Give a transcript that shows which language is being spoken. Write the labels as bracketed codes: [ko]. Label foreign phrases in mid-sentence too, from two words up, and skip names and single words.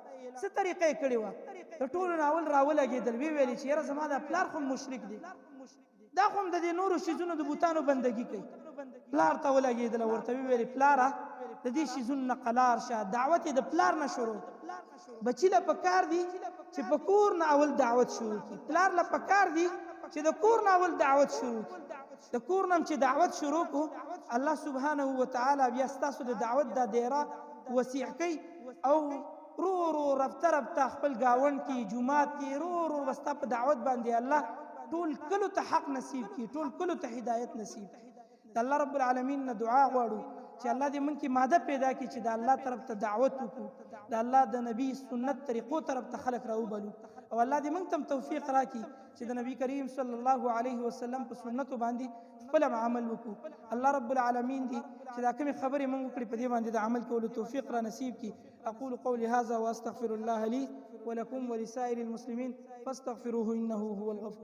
[ps] څه طریقې کړې وه د ټولو نه اول راولګېدل وی ویلې چې یاره زما دا پلار خو مشرک دی دا خو هم د دې نورو شیزونو د بوتانو بندګي کوي پلار ته ولګېدل ورته وی ویلې پلاره د دې شیزونو نه قلار شه دعوت یې د پلار نه شروع بچی له پکار دی چې په کور نه اول دعوت شروع کړي پلار له پکار دی چې د کور نه اول دعوت شروع کړي د کور نه چې دعوت شروع کو [ar] الله سبحانه وتعالى [ps] بیا ستاسو د دعوت د دایره وسیع کوي او رو رو [fa] رفته رفته [ps] خپل گاون کې جمعات کې رو رو وستا په دعوت باندې الله ټول کلو ته حق نصیب کی ټول کلو ته هدایت نصیب کی [ar] الله رب العالمین [ps] نه دعا غواړو چې الله دې مونږ کې ماده پیدا کړي چې د الله طرف ته دعوت وکړو د الله د نبی سنت طریقو طرف ته خلق راوبلو او الله دې مونږ ته توفیق راکړي چې د نبی کریم [ar] صلی الله علیه وسلم [ps] په سنتو باندې خپل عمل وکړو [ar] الله رب العالمین [ps] دې چې دا کومې خبرې مونږ وکړي په دې باندې د عمل کولو توفیق را نصیب کړي [ar] اقول قولي هذا واستغفر الله لي ولكم ولسائر المسلمين فاستغفروه انه هو الغفور